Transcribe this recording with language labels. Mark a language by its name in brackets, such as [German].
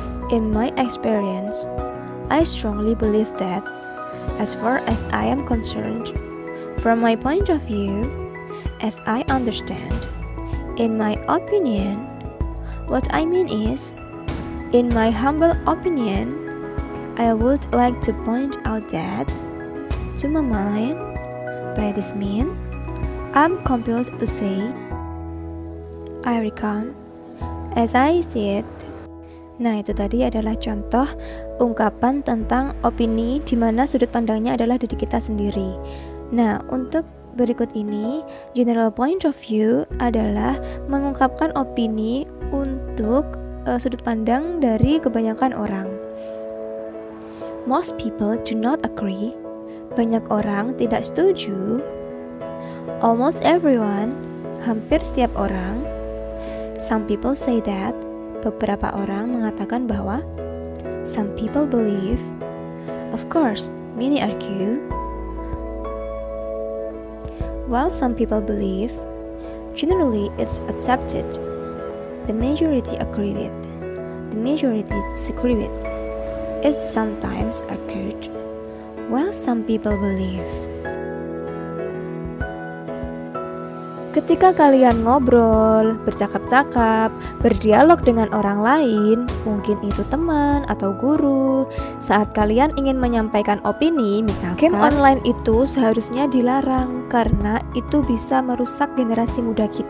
[English] In my experience, I strongly believe that, as far as I am concerned, from my point of view, as I understand, in my opinion, what I mean is, in my humble opinion, I would like to point out that, to my mind, by this mean, I'm compelled to say, I reckon, as I see it. [Indonesian] Nah, itu tadi adalah contoh ungkapan tentang opini di mana sudut pandangnya adalah diri kita sendiri. Nah, untuk berikut ini, [English] general point of view [Indonesian] adalah mengungkapkan opini untuk sudut pandang dari kebanyakan orang. [English] Most people do not agree. [Indonesian] Banyak orang tidak setuju. [English] Almost everyone, [Indonesian] hampir setiap orang. [English] Some people say that. [Indonesian] Beberapa orang mengatakan bahwa. [English] Some people believe. Of course, many argue. While some people believe, generally it's accepted. The majority agree with. The majority disagree with. It's sometimes argued. While some people believe. [Indonesian] Ketika kalian ngobrol, bercakap-cakap, berdialog dengan orang lain, mungkin itu teman atau guru, saat kalian ingin menyampaikan opini, misalkan game online itu seharusnya dilarang karena itu bisa merusak generasi muda kita.